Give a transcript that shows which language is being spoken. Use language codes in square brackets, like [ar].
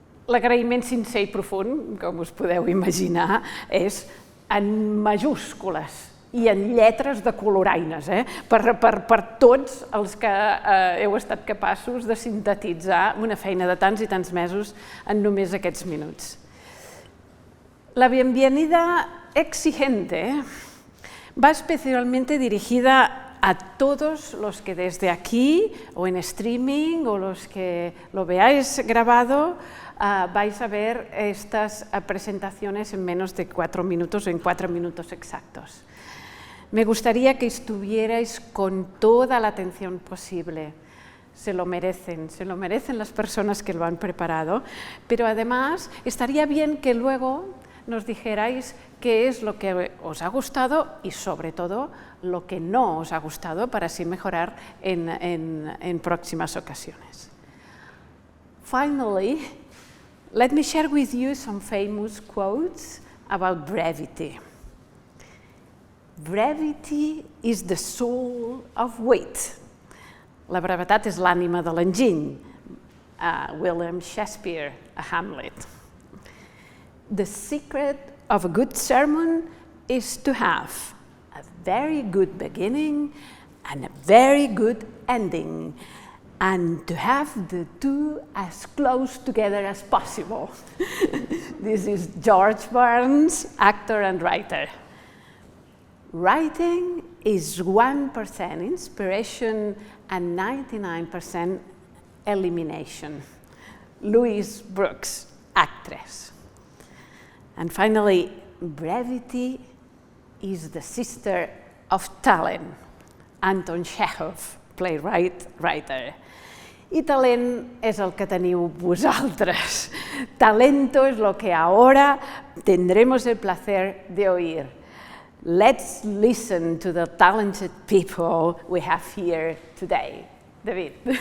[ca] L'agraïment sincer i profund, com us podeu imaginar, és en majúscules i en lletres de coloraines, per tots els que heu estat capaços de sintetitzar una feina de tants i tants mesos en només aquests minuts. [es] La bienvenida exigente va especialmente dirigida a todos los que desde aquí o en streaming o los que lo veáis grabado vais a ver estas presentaciones en menos de 4 minutos o en 4 minutos exactos. Me gustaría que estuvierais con toda la atención posible. Se lo merecen las personas que lo han preparado, pero además estaría bien que luego nos dijerais qué es lo que os ha gustado y sobre todo lo que no os ha gustado para así mejorar en próximas ocasiones. [en] Finally, let me share with you some famous quotes about brevity. Brevity is the soul of wit. [ca] La brevetat és l'ànima de l'enginy. William Shakespeare, a Hamlet. [en] The secret of a good sermon is to have a very good beginning and a very good ending, and to have the two as close together as possible. This is George Burns, actor and writer. Writing is 1% inspiration and 99% elimination. Louise Brooks, actress. And finally, brevity is the sister of talent. Anton Chekhov, playwright, writer. [ca] Y talent és el que teniu vosaltres. [es] Talento es lo que ahora tendremos el placer de oír. [en] Let's listen to the talented people we have here today. David.